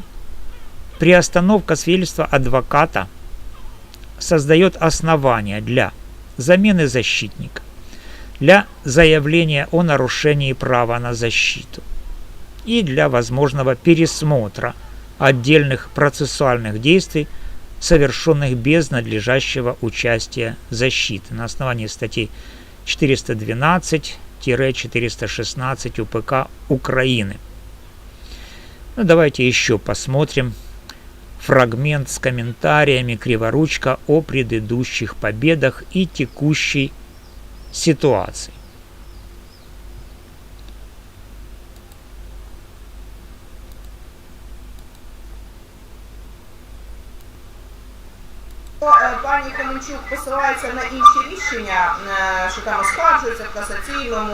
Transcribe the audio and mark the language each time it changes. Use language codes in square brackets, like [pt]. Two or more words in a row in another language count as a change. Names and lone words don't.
[ru] Приостановка свидетельства адвоката создает основания для замены защитника, для заявления о нарушении права на защиту и для возможного пересмотра отдельных процессуальных действий, совершенных без надлежащего участия защиты на основании статей 412-416 УПК Украины. Ну, давайте еще посмотрим фрагмент с комментариями Криворучка о предыдущих победах и текущей ситуации. [uk] Пані Каменчук посилається на інші рішення, що там оскаржуються в касаційному.